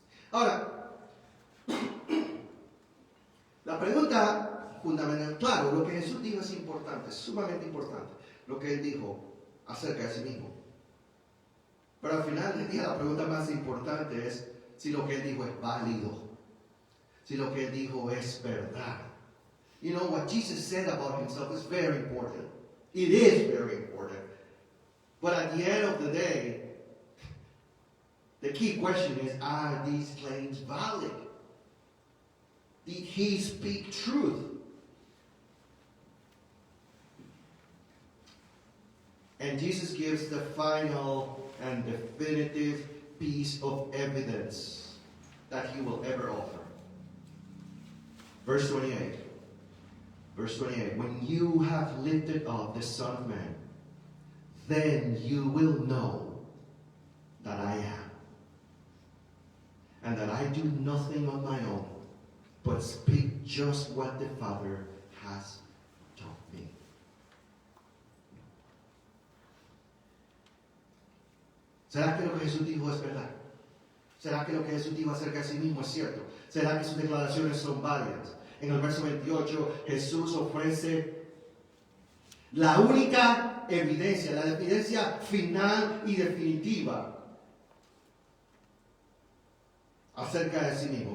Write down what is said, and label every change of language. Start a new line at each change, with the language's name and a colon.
Spanish: Ahora, la pregunta fundamental, claro, lo que Jesús dijo es importante, es sumamente importante, lo que Él dijo acerca de sí mismo. Pero al final del día la pregunta más importante es si lo que Él dijo es válido, si lo que Él dijo es verdad.
English: You know, what Jesus said about Himself is very important. It is very important. But at the end of the day, the key question is, are these claims valid? Did He speak truth? And Jesus gives the final and definitive piece of evidence that He will ever offer. Verse 28. Verse 28. When you have lifted up the Son of Man, then you will know that I am. And that I do nothing on my own, but speak just what the Father has taught me.
Spanish: ¿Será que lo que Jesús dijo es verdad? ¿Será que lo que Jesús dijo acerca de sí mismo es cierto? ¿Será que sus declaraciones son válidas? En el verso 28, Jesús ofrece la única evidencia, la evidencia final y definitiva acerca de sí mismo.